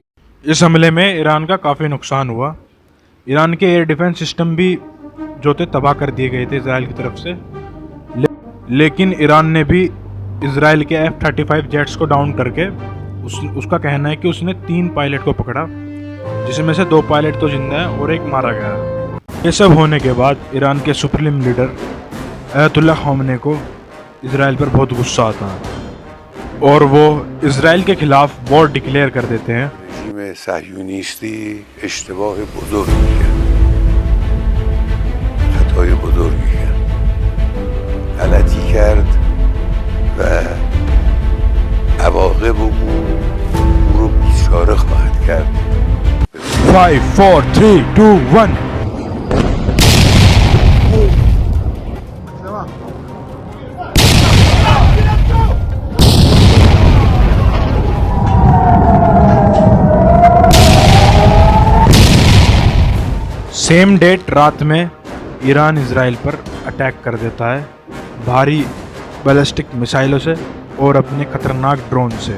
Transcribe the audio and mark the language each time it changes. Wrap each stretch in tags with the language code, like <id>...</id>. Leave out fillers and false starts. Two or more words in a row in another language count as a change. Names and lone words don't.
<hi>इस हमले में ईरान का काफ़ी नुकसान हुआ। ईरान के</hi> <en>air defense system</en> <hi>भी जो थे तबाह कर दिए गए थे इजराइल की तरफ से, लेकिन ईरान ने भी इजराइल के F-35 जेट्स को डाउन करके उसका कहना है कि उसने 3 पायलट को पकड़ा, जिसमें से 2 पायलट तो जिंदा हैं और 1 मारा गया। ये सब होने के बाद ईरान के</hi> <en>supreme leader</en> <hi>अयतुल्ला ख़ामेनी को इजराइल पर बहुत गुस्सा आता है और वो इजराइल के खिलाफ</hi> <en>war declare</en> <hi>कर देते हैं।</hi> <fa>رژیم صهیونیستی اشتباه بزرگی کرد، خطای بزرگی کرد، غلطی کرد و عواقب او رو بیچاره خواهد کرد.</fa> <hi>5 4 3 2 1</hi> <en>same date</en> <hi>रात में ईरान इजराइल पर अटैक कर देता है भारी बैलिस्टिक मिसाइलों से और अपने खतरनाक ड्रोन से।</hi>